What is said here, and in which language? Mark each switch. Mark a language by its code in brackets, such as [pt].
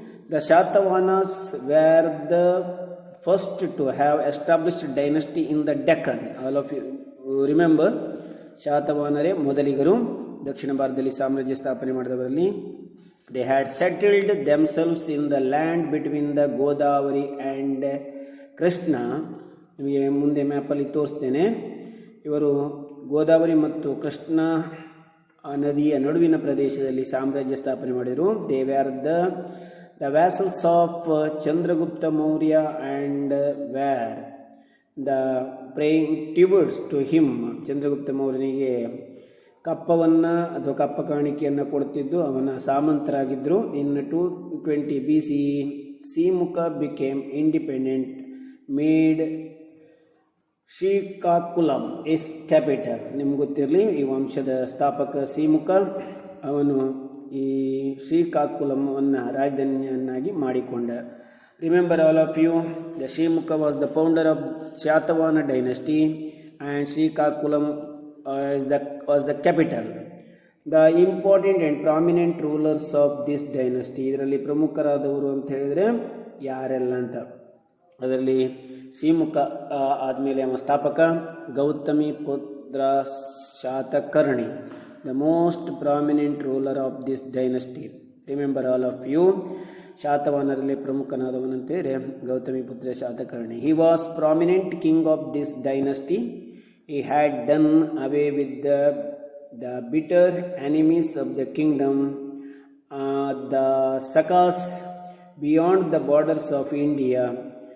[en] The Shatavahanas were the first to have established dynasty in the Deccan. All of you remember, [kn] ಶಾತವಾಹನರೇ ಮೊದಲಿಗರು ದಕ್ಷಿಣ ಭಾರತದಲ್ಲಿ ಸಾಮ್ರಾಜ್ಯ ಸ್ಥಾಪನೆ ಮಾಡಿದವರಲ್ಲಿ. [en] They had settled themselves in the land between the Godavari and Krishna. [kn] ನಿಮಗೆ ಮುಂದೆ ಮ್ಯಾಪಲ್ಲಿ ತೋರಿಸ್ತೇನೆ. ಇವರು ಗೋದಾವರಿ ಮತ್ತು ಕೃಷ್ಣ ನದಿಯ ನಡುವಿನ ಪ್ರದೇಶದಲ್ಲಿ ಸಾಮ್ರಾಜ್ಯ ಸ್ಥಾಪನೆ ಮಾಡಿದರು. [en] They were the vassals of Chandragupta Maurya and were the praying tributes to him. [kn] Chandragupta ಮೌರ್ಯನಿಗೆ ಕಪ್ಪವನ್ನು ಅಥವಾ ಕಪ್ಪ ಕಾಣಿಕೆಯನ್ನು ಕೊಡುತ್ತಿದ್ದು ಅವನ ಸಾಮಂತರಾಗಿದ್ದರು. [en] In 220 BCE, Simuka became independent, made Srikakulam its capital. [kn] ನಿಮ್ಗೆ ಗೊತ್ತಿರಲಿ, ಈ ವಂಶದ ಸ್ಥಾಪಕ ಸಿಮುಕ, ಅವನು ಈ ಶ್ರೀಕಾಕುಲಮವನ್ನು ರಾಜಧಾನಿಯನ್ನಾಗಿ ಮಾಡಿಕೊಂಡ. [en] Remember all of you, the Srimukha was the founder of Satavahana dynasty and Srikakulam was the capital. The important and prominent rulers of this dynasty, [kn] ಇದರಲ್ಲಿ ಪ್ರಮುಖರಾದವರು ಅಂತ ಹೇಳಿದರೆ ಯಾರೆಲ್ಲ ಅಂತ. ಅದರಲ್ಲಿ ಶ್ರೀಮುಖ ಆದಮೇಲೆ ಅವನ ಸ್ಥಾಪಕ ಗೌತಮಿ ಪುತ್ರ Satakarni, [en] the most prominent ruler of this dynasty. Remember all of you, [kn] ಶಾತವಾಹನರಲ್ಲಿ ಪ್ರಮುಖನಾದವನಂತೆಯೇ Gautami ಪುತ್ರ Satakarni. [en] He was prominent king of this dynasty. He had done away with the the bitter enemies of the kingdom, the Shakas beyond the borders of India.